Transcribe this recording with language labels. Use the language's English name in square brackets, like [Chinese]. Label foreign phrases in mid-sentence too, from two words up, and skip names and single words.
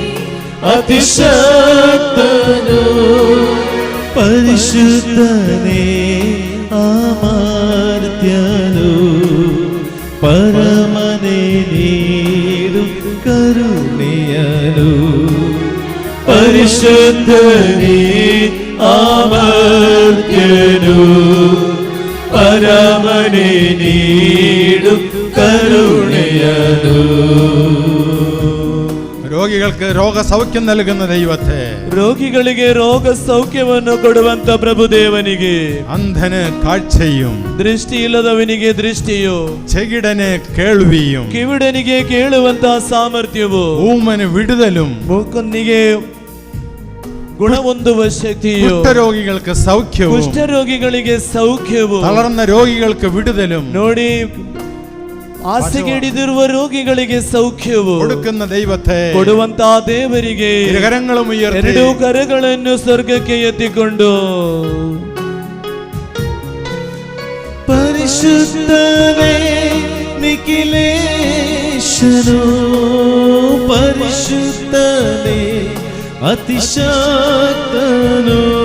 [Kannada] ಅತಿಶಕ್ತನೋ ಪರಿಶುದ್ಧನೇ ಅಮರ್ತ್ಯನೋ ಪರಮನೆ ನೀಡು ಕರುಣೆಯನು ಪರಿಶುದ್ಧನೇ ಅಮರ್ತ್ಯನು ಪರಮನೆ ನೀಡು കരുണയനു [Malayalam] രോഗികൾക്ക് രോഗസൗഖ്യം നൽകുന്ന ദൈവത്തെ [Kannada] രോഗിಗಳಿಗೆ ರೋಗ ಸೌಖ್ಯವನ್ನು ಕೊಡುವಂತ ಪ್ರಭುದೇವನಿಗೆ [Malayalam] അന്ധന് കാഴ്ചയും [Kannada] ದೃಷ್ಟಿಯಿಲ್ಲದವನಿಗೆ ದೃಷ್ಟಿಯು [Malayalam] ചെകിടന് കേൾവിയും [Kannada] ಕಿವಿಡನಿಗೆ ಕೇಳುವಂತ ಸಾಮರ್ಥ್ಯವು [Malayalam] ഊമന് വിടുതലും [Kannada] ಮೂಕನಿಗೆ ಗುಣ ಹೊಂದುವ ಶಕ್ತಿಯು [Malayalam] കുഷ്ഠരോഗികൾക്ക് സൗഖ്യവും [Kannada] ಕುಷ್ಠರೋಗಿಗಳಿಗೆ ಸೌಖ್ಯವು [Malayalam] തളർന്ന രോഗികൾക്ക് വിടുതലും [Kannada] ನೋಡಿ ಹಾಸಿಗೆ ಹಿಡಿದಿರುವ ರೋಗಿಗಳಿಗೆ ಸೌಖ್ಯವು [Malayalam] കൊടുക്കുന്ന ദൈവത്തെ [Kannada] ಕೊಡುವಂತ ದೇವರಿಗೆ [Malayalam] ഇരുകരങ്ങളും ഉയർത്തി [Kannada] ಎರಡು ಕರಗಳನ್ನು ಸ್ವರ್ಗಕ್ಕೆ ಎತ್ತಿಕೊಂಡು ಪರಿಶುದ್ಧನೇ ನಿಖಿಲೇಶನೋ ಪರಿಶುದ್ಧನೇ ಅತಿಶಕ್ತನೋ